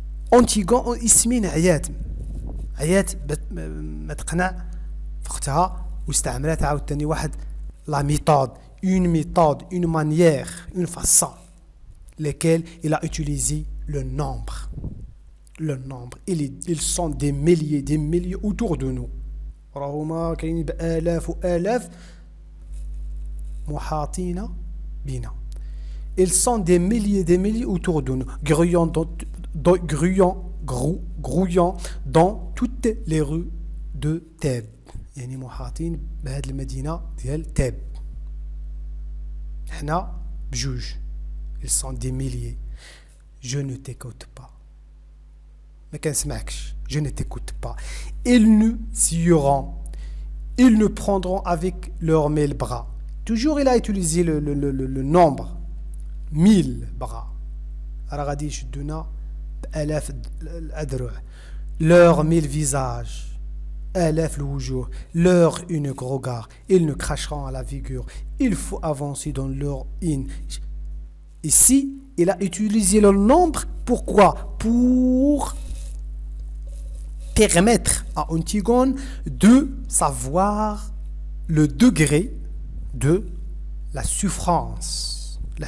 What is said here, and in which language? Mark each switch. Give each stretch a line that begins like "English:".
French: Antigone et Ismène
Arabic: عيات ما تقنع فاختها واستعملت عاوتاني واحد
French: la méthode, une manière, une façon, laquelle il a utilisé le nombre. Ils sont des milliers autour de nous.
Arabic: راهما كاينين بآلاف وآلاف محاطين بنا.
French: Ils sont des milliers autour de nous, grouillant dans toutes les rues de Thèbes.
Arabic: يعني محاطين بهذه المدينة ديال تاب. حنا بجوج.
French: Ils sont des milliers. Je ne t'écoute pas.
Arabic: ما كنسمعكش.
French: Je ne t'écoute pas. Ils nous suivront. Ils nous prendront avec leurs 1000 bras. Toujours il a utilisé le nombre. 1000 bras.
Arabic: راه غادي يشدونا بآلاف الأذرع.
French: Leurs 1000 visages.
Arabic: آلاف الوجوه,
French: leur unique regard, ils nous cracheront à la figure. Il faut avancer dans leur in. Ici, il a utilisé le nombre. Pourquoi? Pour permettre à Antigone de savoir le degré de la souffrance.